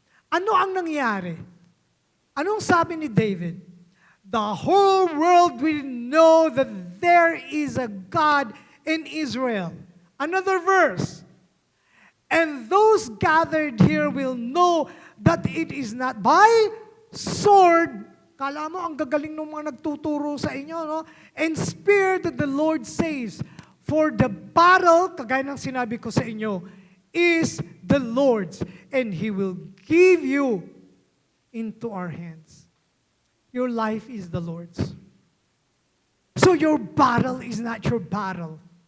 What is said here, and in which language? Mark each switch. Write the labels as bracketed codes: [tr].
[tl] Ano ang nangyari? Anong sabi ni David? [en] The whole world will know that there is a God in Israel. Another verse. And those gathered here will know that it is not by sword. [tl] Kala mo, ang gagaling ng mga nagtuturo sa inyo, no? [en] And spear that the Lord saves. For the battle, [tl] kagaya ng sinabi ko sa inyo, [en] is the Lord's, and He will give you into our hands. Your life is the Lord's. So your battle is not your battle.